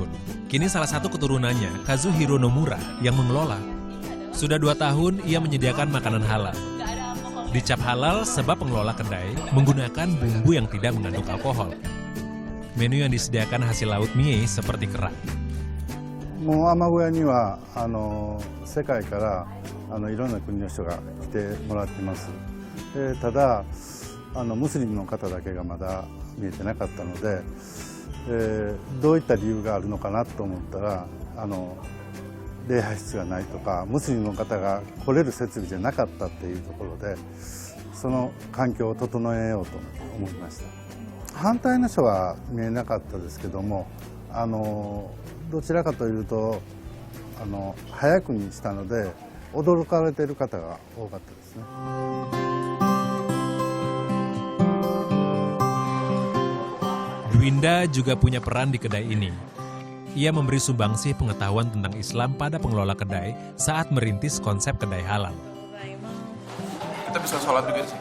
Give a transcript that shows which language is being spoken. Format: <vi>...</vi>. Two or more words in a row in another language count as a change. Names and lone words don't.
<id>Kini salah satu keturunannya, Kazuhiro Nomura, yang mengelola. Sudah 2 tahun ia menyediakan makanan halal. Dicap halal sebab pengelola kedai menggunakan bumbu yang tidak mengandung alkohol. Menu yang disediakan hasil laut mie seperti kerang.</id> <ja>もう海小屋には世界からいろんな国の人が来てもらってます。ただムスリムの方だけがまだ見えてなかったので、どういった理由があるのかなと思ったら礼拝室がないとかムスリムの方が来れる設備じゃなかったっていうところでその環境を整えようと思いました。反対の人は見えなかったですけどもどちらかというと早くにしたので驚かれている方が多かったですね。</ja> <id>Dwinda juga punya peran di kedai ini. Ia memberi sumbangsih pengetahuan tentang Islam pada pengelola kedai saat merintis konsep kedai halal. Kita bisa sholat juga di sini?</id>